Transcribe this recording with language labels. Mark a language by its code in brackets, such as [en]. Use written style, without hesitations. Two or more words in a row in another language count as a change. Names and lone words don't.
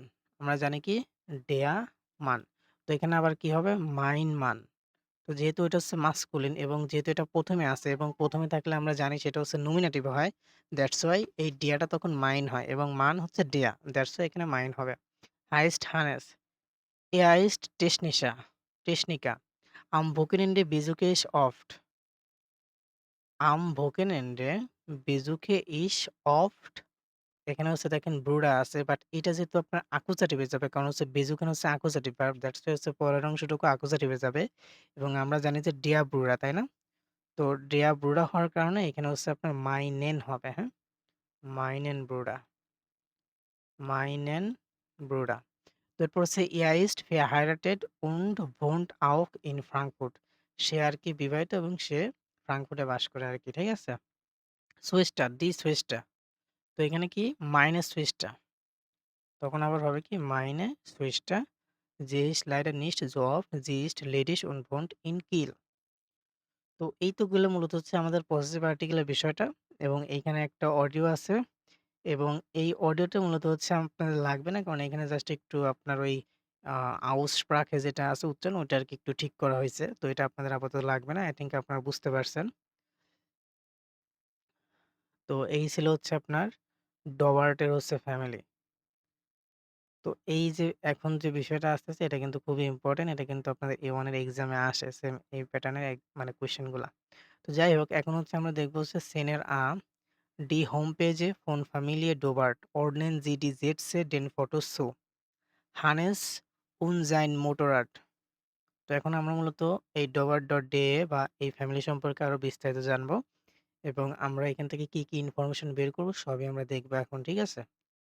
[bn] আমরা জানি কি? [de] der Mann. [bn] তো এখানে আবার কি হবে? মান। তো যেহেতু এটা হচ্ছে মাস্কুলিন এবং যেহেতু এটা ১ম এ আছে এবং ১ম এ থাকলে আমরা জানি সেটা হচ্ছে নমিনেটিভ হয়। [en] that's why [bn] এই ডেয়াটা তখন মাইন হয় এবং মান হচ্ছে ডেয়া। [en] that's why [bn] এখানে মাইন হবে। [de] heißt Hannes, er ist Techniker. Am Wochenende besuche ich oft. Am Wochenende besuche ich oft. [bn] এখানে হচ্ছে দেখেন ব্রুডা আছে বাট এটা যেহেতু আপনার অ্যাকুজেটিভে যাবে কারণ হচ্ছে বেজুকেন হচ্ছে অ্যাকুজেটিভ ভার্ব [en] that's why [bn] হচ্ছে পরের অংশটুকু অ্যাকুজেটিভে যাবে এবং আমরা জানি যে [de] der Bruder, [bn] তাই না? তো [de] der Bruder [bn] হওয়ার কারণে এখানে হচ্ছে আপনার মাইনেন হবে, হ্যাঁ? [de] meinen Bruder. [bn] তো এরপর হচ্ছে [de] er ist verheiratet und wohnt auch in Frankfurt. [bn] সে আরকি বিবাহিত এবং সে ফ্রাঙ্কফুর্টে বাস করে আরকি, ঠিক আছে? সুইচটা। তো এখানে কি? [de] meine Schwester. [bn] তখন আবার হবে কি? [de] meine Schwester. Sie ist leider nicht so oft. Sie ist ledig und wohnt in Kiel. [bn] তো এই তো গুলো মূলত হচ্ছে আমাদের পসেসিভ আর্টিকেলের বিষয়টা এবং এইখানে একটা অডিও আছে এবং এই অডিওটা মূলত হচ্ছে আপনাদের লাগবে না কারণ এখানে জাস্ট একটু আপনার ওই আউসপ্রাখে যেটা আছে উচ্চারণ ওইটা আরকি একটু ঠিক করা হইছে। তো এটা আপনাদের আপাতত লাগবে না। [en] I think [bn] আপনারা বুঝতে পারছেন। তো এই ছিল হচ্ছে আপনার ডবার্টের হচ্ছে ফ্যামিলি। তো তো এই যে এখন যে বিষয়টা আসতেছে এটা কিন্তু খুবই ইম্পর্টেন্ট। এটা কিন্তু আপনাদের A1 এর এক্সামে আসে সেম এই প্যাটার্নের মানে কোয়েশ্চেনগুলা। তো যাই হোক এখন হচ্ছে আমরা দেখব হচ্ছে Szene A. [de] Die Homepage von Familie Dobart ordnen Sie die Sätze den Fotos zu. Hannes und sein Motorrad. [bn] তো এখন আমরা মূলত এই Dobart.de বা এই ফ্যামিলি সম্পর্কে আরো বিস্তারিত জানবো এবং আমরা এখান থেকে কি ইনফরমেশন বের করব সবই আমরা দেখব এখন, ঠিক আছে?